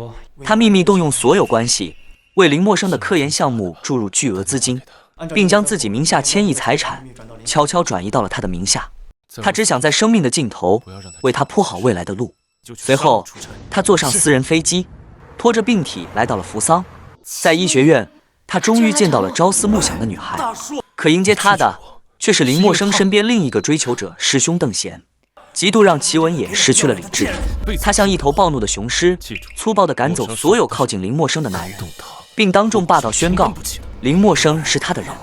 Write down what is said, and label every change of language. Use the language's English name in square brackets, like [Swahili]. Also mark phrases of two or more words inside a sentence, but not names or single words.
[Chinese] 他秘密動用所有關係，為林默生的科研項目注入巨額資金，並將自己名下千億財產悄悄轉移到了他的名下。他只想在生命的盡頭為他鋪好未來的路。隨後，他坐上私人飛機，拖着病體來到了扶桑。在醫學院，他終於見到了朝思暮想的女孩，可迎接他的卻是林默生身邊另一個追求者師兄鄧賢。嫉妒讓祁文野失去了理智，他像一頭暴怒的雄獅，粗暴地趕走所有靠近林默生的男人，並當眾霸道宣告林默生是他的人。